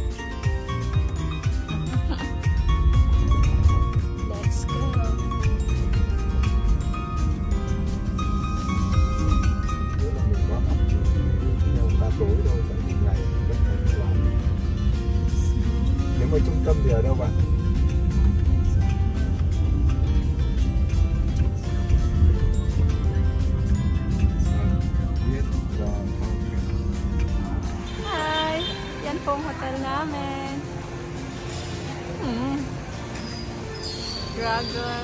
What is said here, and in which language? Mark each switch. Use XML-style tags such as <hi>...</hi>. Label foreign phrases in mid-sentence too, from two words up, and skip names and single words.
<en>Let's go.</en> <vi>Nếu mà trung tâm thì ở đâu bạn?</vi> <en>Hi!</en> <tl>Yan po ang hotel namin. Dragon.</tl>